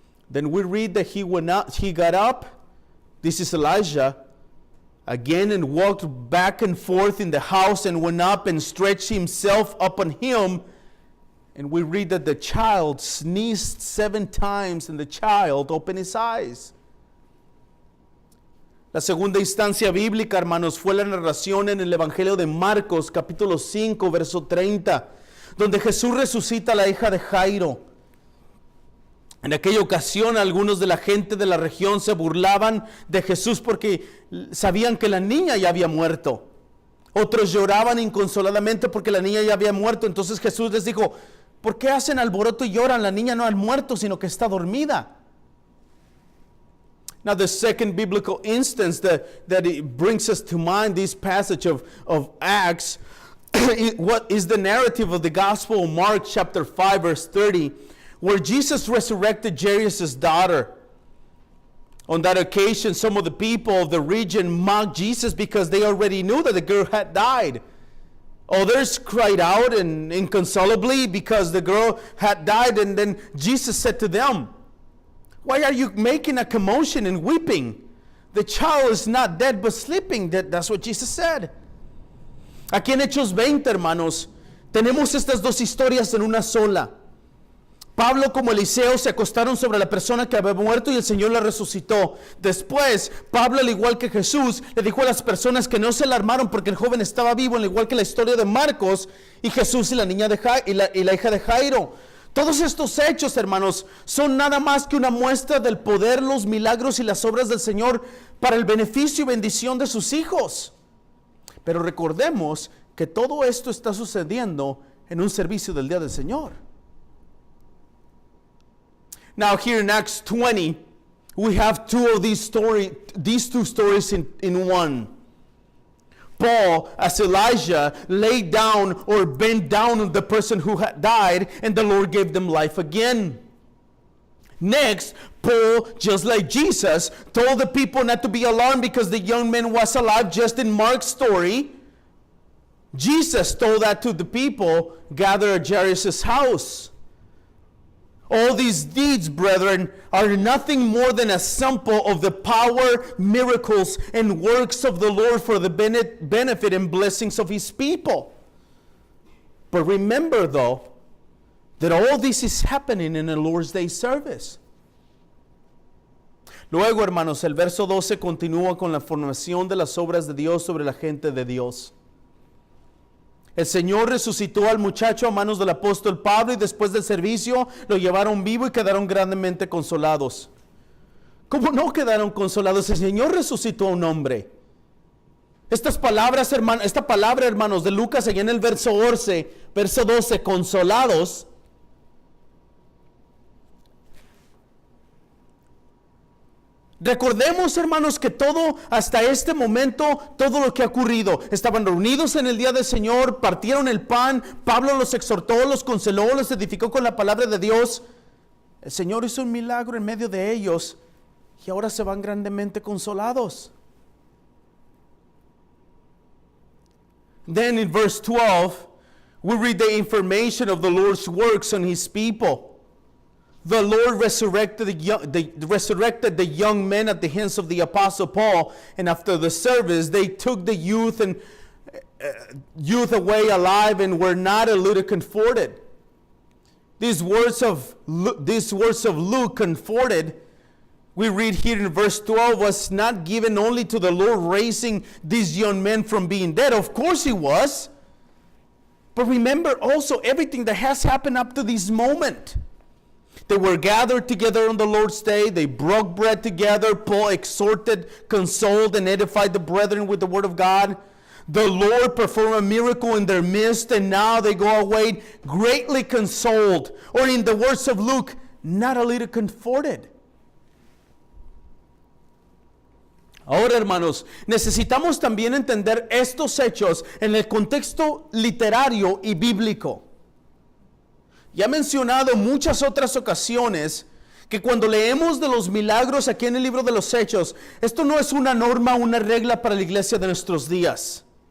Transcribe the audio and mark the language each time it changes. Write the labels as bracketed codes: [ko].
[en] Then we read that he got up, this is Elijah, again, and walked back and forth in the house and went up and stretched himself upon him. And we read that the child sneezed 7 times and the child opened his eyes. [es] La segunda instancia bíblica, hermanos, fue la narración en el Evangelio de Marcos, capítulo 5, verso 30, donde Jesús resucita a la hija de Jairo. En aquella ocasión, algunos de la gente de la región se burlaban de Jesús porque sabían que la niña ya había muerto. Otros lloraban inconsoladamente porque la niña ya había muerto. Entonces Jesús les dijo, ¿por qué hacen alboroto y lloran? La niña no ha muerto, sino que está dormida. [en] Now the second biblical instance that it brings us to mind, this passage of Acts, what is the narrative of the Gospel of Mark chapter 5 verse 30, where Jesus resurrected Jairus' daughter. On that occasion, some of the people of the region mocked Jesus because they already knew that the girl had died. Others cried out and inconsolably because the girl had died, and then Jesus said to them, "Why are you making a commotion and weeping? The child is not dead but sleeping." That's what Jesus said. [es] Aquí en Hechos 20, hermanos, tenemos estas dos historias en una sola. Pablo como Eliseo se acostaron sobre la persona que había muerto y el Señor la resucitó. Después, Pablo, al igual que Jesús, le dijo a las personas que no se alarmaron porque el joven estaba vivo, al igual que la historia de Marcos y Jesús y la niña de y la hija de Jairo. Todos estos hechos, hermanos, son nada más que una muestra del poder, los milagros y las obras del Señor para el beneficio y bendición de sus hijos. Pero recordemos que todo esto está sucediendo en un servicio del día del Señor. [en] Now here in Acts 20, we have these two stories in one. Paul, as Elijah, laid down or bent down on the person who had died, and the Lord gave them life again. Next, Paul, just like Jesus, told the people not to be alarmed because the young man was alive, just in Mark's story. Jesus told that to the people gathered at Jairus' house. All these deeds, brethren, are nothing more than a sample of the power, miracles, and works of the Lord for the benefit and blessings of His people. But remember, though, that all this is happening in the Lord's Day service. [es] Luego, hermanos, el verso 12 continúa con la formación de las obras de Dios sobre la gente de Dios. El Señor resucitó al muchacho a manos del apóstol Pablo y después del servicio lo llevaron vivo y quedaron grandemente consolados. ¿Cómo no quedaron consolados? El Señor resucitó a un hombre. Esta palabra, hermanos, de Lucas, allá en el verso 12, consolados, recordemos, hermanos, que todo hasta este momento, todo lo que ha ocurrido, estaban reunidos en el día del Señor, partieron el pan, Pablo los exhortó, los consoló, los edificó con la palabra de Dios. El Señor hizo un milagro en medio de ellos y ahora se van grandemente consolados. [en] Then in verse 12, we read the information of the Lord's works on His people. The Lord resurrected the young men at the hands of the Apostle Paul, and after the service, they took the youth away alive and were not a little comforted. These words of Luke, comforted, we read here in verse 12, was not given only to the Lord raising these young men from being dead. Of course He was. But remember also everything that has happened up to this moment. They were gathered together on the Lord's day. They broke bread together. Paul exhorted, consoled, and edified the brethren with the word of God. The Lord performed a miracle in their midst, and now they go away greatly consoled. Or in the words of Luke, not a little comforted. [es] Ahora, hermanos, necesitamos también entender estos hechos en el contexto literario y bíblico. Ya he mencionado muchas otras ocasiones que cuando leemos de los milagros aquí en el libro de los Hechos, esto no es una norma, una regla para la iglesia de nuestros días.